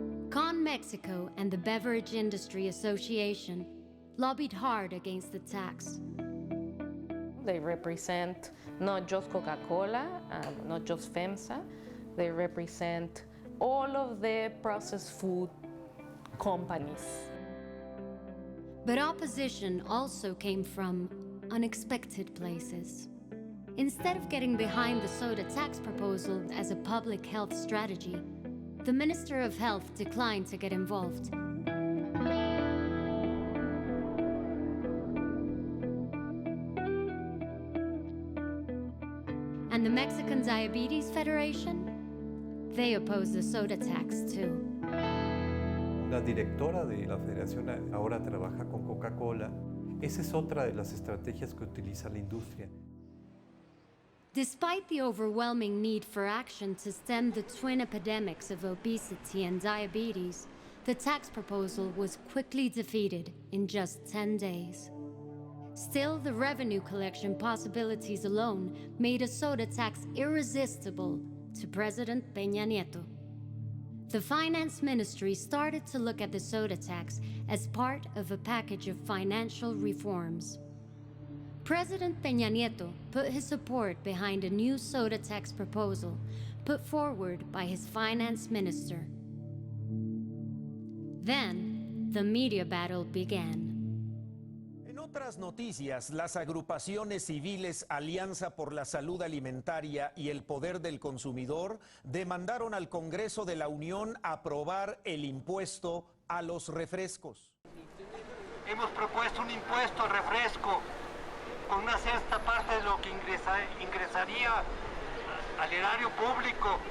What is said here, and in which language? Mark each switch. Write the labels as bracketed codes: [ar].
[en] Con Mexico and the Beverage Industry Association lobbied hard against the tax. They represent not just Coca-Cola, not just FEMSA, they represent all of the processed food companies. But opposition also came from unexpected places. Instead of getting behind the soda tax proposal as a public health strategy, the Minister of Health declined to get involved. And the Mexican Diabetes Federation? They opposed the soda tax too. [es] La directora de la federación ahora trabaja con Coca-Cola. Esa es otra de las estrategias que utiliza la industria. [en] Despite the overwhelming need for action to stem the twin epidemics of obesity and diabetes, the tax proposal was quickly defeated in just 10 days. Still, the revenue collection possibilities alone made a soda tax irresistible to President Peña Nieto. The Finance Ministry started to look at the soda tax as part of a package of financial reforms. President Peña Nieto put his support behind a new soda tax proposal put forward by his finance minister. Then, the media battle began. [es] otras noticias, las agrupaciones civiles Alianza por la Salud Alimentaria y el Poder del Consumidor demandaron al Congreso de la Unión aprobar el impuesto a los refrescos. Hemos propuesto un impuesto al refresco con una sexta parte de lo que ingresaría al erario público.